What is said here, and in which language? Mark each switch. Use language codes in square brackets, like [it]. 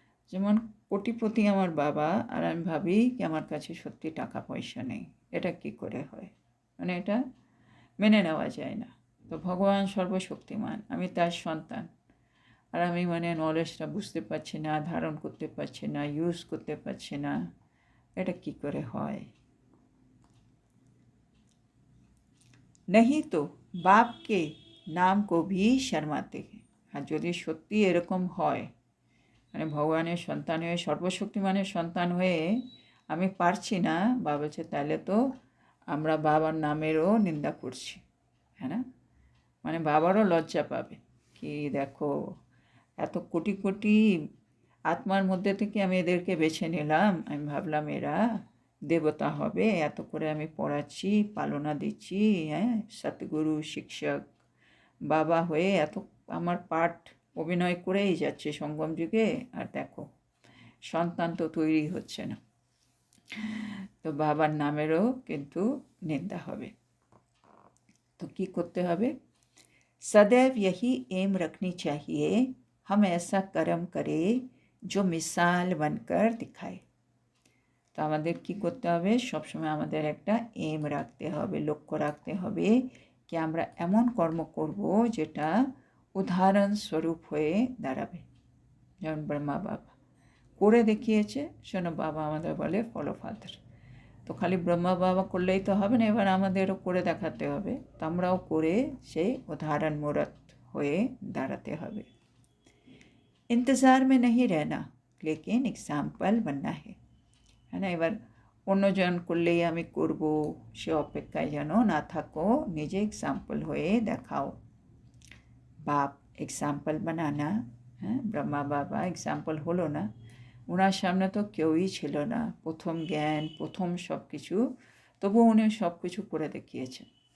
[bn] যেমন কোটিপতি আমার বাবা আর আমি ভাবি কি আমার কাছে সত্যি টাকা পয়সা নেই, এটা কি করে হয়, মানে এটা মেনে নেওয়া যায় না। তো ভগবান সর্বশক্তিমান, আমি তার সন্তান, আর আমি মানে নলেজটা বুঝতে পারছি না, ধারণ করতে পারছি না, ইউজ করতে পারছি না, এটা কি করে হয়। [hi] नहीं तो बाप के नाम को भी शर्माते हैं। [bn] আর যদি সত্যি এরকম হয়, মানে ভগবানের সন্তান হয়ে সর্বশক্তিমানের সন্তান হয়ে আমি পারছি না, বাবা বলছে তাহলে তো আমরা বাবার নামেরও নিন্দা করছি, হ্যাঁ না। মানে বাবারও লজ্জা পাবে কি দেখো এত কোটি কোটি আত্মার মধ্যে থেকে আমি এদেরকে বেছে নিলাম, আমি ভাবলাম এরা দেবতা হবে, এত করে আমি পড়াচ্ছি, পালনা দিচ্ছি, হ্যাঁ, সতগুরু শিক্ষক বাবা হয়ে এত আমার পাঠ অভিনয় করেই যাচ্ছে সঙ্গম যুগে, আর দেখো সন্তান তো তৈরি হচ্ছে না। তো বাবার নামেরও কিন্তু নিন্দা হবে। তো কি করতে হবে, [hi] सदैव यही एम रखनी चाहिए, हम ऐसा कर्म करें जो मिसाल बनकर दिखाए। [bn] তো আমাদের কি করতে হবে, সবসময় আমাদের একটা এম রাখতে হবে, লক্ষ্য রাখতে হবে কি আমরা এমন কর্ম করব যেটা উদাহরণ স্বরূপ হয়ে দাঁড়াবে। যেমন ব্রহ্মা বাবা করে দেখিয়েছে, শোনো বাবা আমাদের বলে ফলো ফাদার। তো খালি ব্রহ্মা বাবা করলেই তো হবে না, এবার আমাদেরও করে দেখাতে হবে, তো আমরাও করে সেই উদাহরণ মূরত হয়ে দাঁড়াতে হবে। [hi] इंतज़ार में नहीं रहना लेकिन एग्जाम्पल बनना है, है ना। [bn] এবার অন্যজন করলেই আমি করব সে অপেক্ষায় যেন না থাকো, নিজে এক্সাম্পল হয়ে দেখাও। [hi] বাপ এক্সাম্পল বানানা, [bn] হ্যাঁ, ব্রহ্মা বাবা এক্সাম্পল হলো না, ওনার সামনে তো কেউই ছিল না, প্রথম জ্ঞান প্রথম সব কিছু, তবু উনি সব কিছু করে দেখিয়েছেন।